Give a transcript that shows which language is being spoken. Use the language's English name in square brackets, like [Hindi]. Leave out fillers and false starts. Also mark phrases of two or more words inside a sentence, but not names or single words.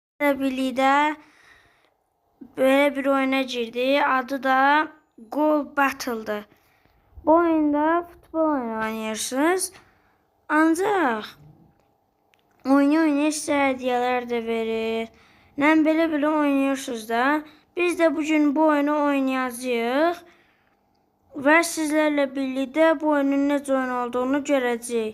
[Azerbaijani] birlikdə böyle bir oyuna girdi. Adı da Goal Battle'dır. [Turkish] Bu oyunda futbol oyunu oynuyorsunuz. [Azerbaijani] Ancaq oynaya sizə hədiyyələr də verir. Nəm belə oynuyorsunuz da. Biz de bugün bu oyunu oynayacağıq. Və sizlərlə birlikdə bu oyunun necə oyun olduğunu görəcəyik.